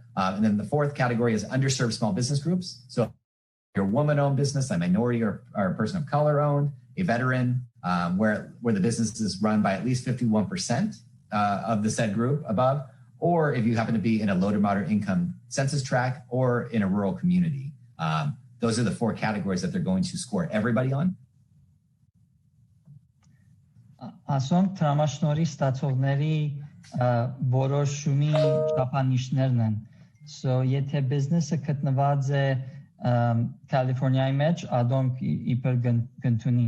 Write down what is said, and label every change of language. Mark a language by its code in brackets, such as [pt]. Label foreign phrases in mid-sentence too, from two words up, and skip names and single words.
[en] And then the 4th category is underserved small business groups. So if you're a woman-owned business, a minority or a person of color owned, a veteran, where the business is run by at least 51% of the said group above, or if you happen to be in a low to moderate income census tract or in a rural community. Those are the 4 categories that they're going to score everybody on. [hy] Ասոնք տրամաշնորհի ստացողների որոշումի չափանիշներն են. So եթե բիզնեսը գտնված է Կալիֆոռնիայի մեջ, ադոնք իբր գտնունին.